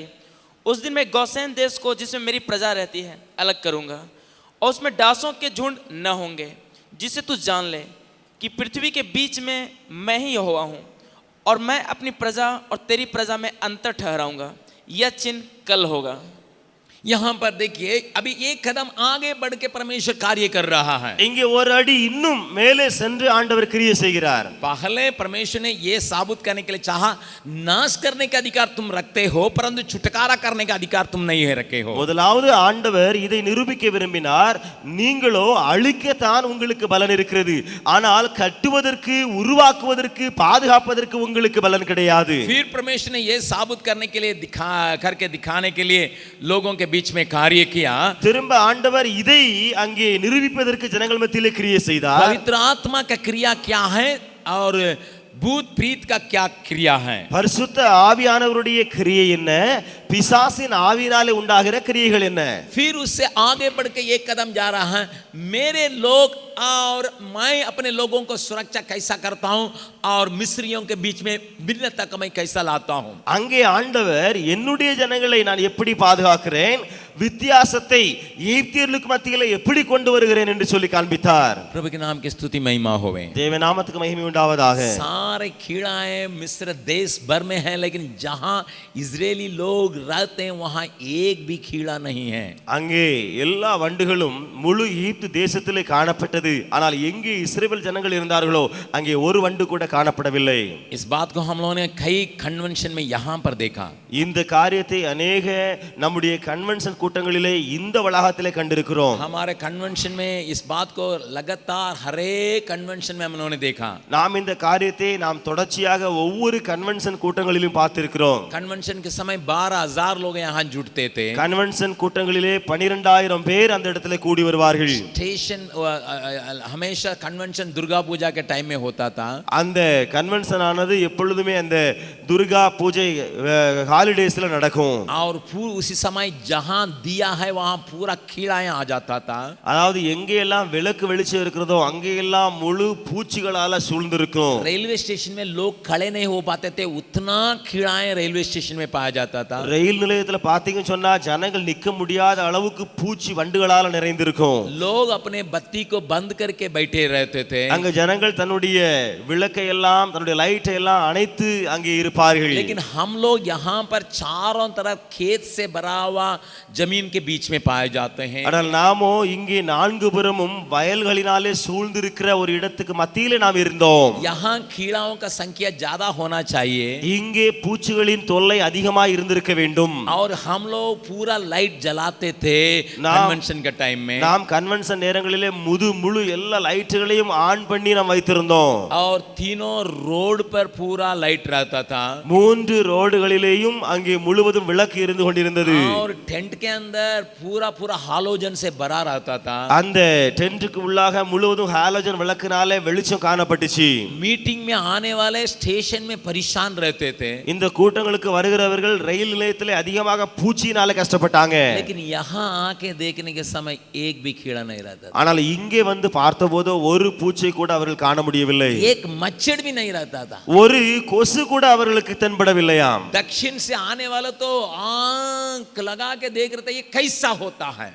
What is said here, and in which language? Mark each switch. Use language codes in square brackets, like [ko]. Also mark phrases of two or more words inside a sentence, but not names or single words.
[hi] उस दिन मैं गोसेन देश को, जिसमें मेरी प्रजा रहती है, अलग करूंगा, और उसमें डांसों के झुंड न होंगे, जिससे तू जान ले कि पृथ्वी के बीच में मैं ही यहोवा हूँ, और मैं अपनी प्रजा और तेरी प्रजा में अंतर ठहराऊंगा. यह चिन्ह कल होगा. यहां पर देखिए, अभी एक कदम आगे बढ़ के परमेश्वर कार्य कर रहा है. [ta] இங்கே ஒரு அடி இன்னும் மேலே சென்று ஆண்டவர் கிரியை செய்கிறார். [hi] पहले परमेश्वर ने ये साबित करने के लिए चाहा, नाश करने का अधिकार तुम रखते हो परंतु छुटकारा करने का अधिकार तुम नहीं रखे हो. [ta] முதலாவது ஆண்டவர் இதை நிரூபிக்க விரும்பினார், நீங்களோ அழிக்கத்தான் உங்களுக்கு பலன் இருக்கிறது, ஆனால் கட்டுவதற்கு, உருவாக்குவதற்கு, பாதுகாப்பதற்கு உங்களுக்கு பலன் கிடையாது. [hi] फिर परमेश्वर ने ये साबित करने के लिए दिखाने के लिए लोगों के बीच में कार्य किया. [ta] திரும்ப ஆண்டவர் இதை அங்கே நிரூபிப்பதற்கு ஜனங்கள் மத்தியிலே கிரியை செய்தார். [hi] पवित्र आत्मा का क्रिया क्या है और भूत प्रीत का क्या क्रिया है? [ta] பரிசுத்த ஆவியானவருடைய கிரியை என்ன, பிசாசின் ஆவியினாலே உண்டாகிற கிரியைகள் என்ன? [hi] फिर उससे आगे बढ़ के एक कदम जा रहा है, मेरे लोग और मैं अपने लोगों को सुरक्षा कैसा करता हूं और मिस्रियों के बीच में भिन्नता को मैं कैसा लाता हूं. [ta] அங்கே ஆண்டவர் என்னுடைய ஜனங்களை நான் எப்படி பாதுகாக்கிறேன், வித்தியாசத்தை எகிப்தியர்களுக்கு மத்தியிலே எப்படி கொண்டு வருகிறேன் என்று சொல்லி காண்பித்தார். [hi] प्रभु के नाम की स्तुति महिमा होवे. [ta] தேவ நாமத்துக்கு மகிமை உண்டாவதாக. [hi] सारे कीड़ाएं मिस्र देश भर में हैं, लेकिन जहां इजरायली लोग रहते हैं वहां एक भी कीड़ा नहीं है. [ta] அங்கே எல்லா வண்டுகளும் முழு எகிப்து தேசத்திலே காணப்பட்டது, ஆனால் எங்கே இஸ்ரவேல் ஜனங்கள் இருந்தார்களோ அங்கே ஒரு வண்டு கூட காணப்படவில்லை. [hi] इस बात को हम लोगों ने कई कन्वेंशन में यहां पर देखा. [ta] இந்த காரியத்தை अनेक நம்முடைய கன்வென்ஷன் கூட்டங்களிலே இந்த வளாகத்திலே கண்டிருக்கிறோம். [hi] हमारे कन्वेंशन में इस बात को लगातार हर एक कन्वेंशन में हम लोगों ने देखा. [ta] நாம் இந்த காரியத்தை நாம் தொடர்ச்சியாக ஒவ்வொரு கன்வென்ஷன் கூட்டங்களிலும் பார்த்திருக்கிறோம். [hi] कन्वेंशन के समय 12,000 लोग यहाँ जुटते थे. [ta] கன்வென்ஷன் கூட்டங்களிலே 12,000 பேர் அந்த இடத்துல கூடி வருவார்கள். [hi] स्टेशन हमेशा कन्वेंशन दुर्गा पूजा के टाइम में होता था. [ta] அந்த கன்வென்ஷன் ஆனது எப்பொழுதுமே அந்த துர்கா பூஜை ஹாலிடேஸ்ல நடக்கும். [hi] और उसी समय जहां दिया है वहां पूरा कीड़ाएं आ जाता था. [ta] அதாவது எங்கே எல்லாம் விளக்கு வெளிச்சம் இருக்கிறதோ அங்கே எல்லாம் முழு பூச்சிகளால சூழ்ந்திருக்கும். [hi] रेलवे स्टेशन में लोग खड़े नहीं हो पाते थे, उतना कीड़ाएं रेलवे स्टेशन में पाया जाता था. [ta] ரயில் நிலையத்துல பாத்தீங்கன்னு சொன்னா ஜனங்கள் நிக்க முடியாத அளவுக்கு பூச்சி வண்டுகளால நிறைந்திருக்கும். [hi] लोग अपने बत्ती को बंद करके बैठे रहते थे. [ta] அங்க ஜனங்கள் தன்னுடைய விளக்கை எல்லாம் தன்னுடைய லைட்டை எல்லாம் அணைத்து அங்கே இருப்பார்கள். [hi] लेकिन हम लोग यहाँ पर चारों तरफ खेत से भरा हुआ जमीन के बीच में पाए जाते हैं. [ta] ஆனால் நாமோ இங்கே நான்கு புறமும் வயல்களினாலே சூழ்ந்திருக்கிற ஒரு இடத்துக்கு மத்தியிலே நாம் இருந்தோம். [hi] यहाँ कीड़ाओं का संख्या ज्यादा होना चाहिए. [ta] இங்கே பூச்சிகளின் தொல்லை அதிகமாக இருந்திருக்க வேண்டும். [hi] और हम लोग पूरा लाइट जलाते थे कन्वेंशन के टाइम में. [ta] நாம் கன்வென்ஷன் நேரங்களிலே முழு எல்லா லைட்டுகளையும் ஆன் பண்ணி நாம் வைத்திருந்தோம். [hi] और तीनों रोड पर पूरा लाइट रहता था. [ta] மூன்று ரோடுகளிலேயும் அங்கே முழுவதும் விளக்கு இருந்து கொண்டிருந்தது. [hi] और टेंट के अंदर पूरा पूरा हालोजन से भरा रहता था. [ta] அந்த டென்ட்டுக்கு உள்ளாக முழுவதும் ஹாலோஜன் விளக்குனாலே வெளிச்சம் காணப்பட்டுச்சு. [hi] मीटिंग में आने वाले स्टेशन में परेशान रहते थे. [ta] இந்த கூட்டங்களுக்கு வருகிறவர்கள் ரயில் நிலையத்திலே அதிகமாக பூச்சியினால கஷ்டப்பட்டாங்க. [hi] लेकिन यहाँ आके देखने के समय एक भी कीड़ा नहीं रहता था. [ta] ஆனால் இங்கே வந்து பார்த்தபோது ஒரு பூச்சை கூட அவர்கள் காண முடியவில்லை. [hi] एक मच्छर भी नहीं रहता था. [ta] ஒரு கொசு கூட அவர்களுக்கு தென்படவில்லையாம். [hi] दक्षिण से आने वाले तो आंख लगा के देख रहे थे ये कैसा होता है.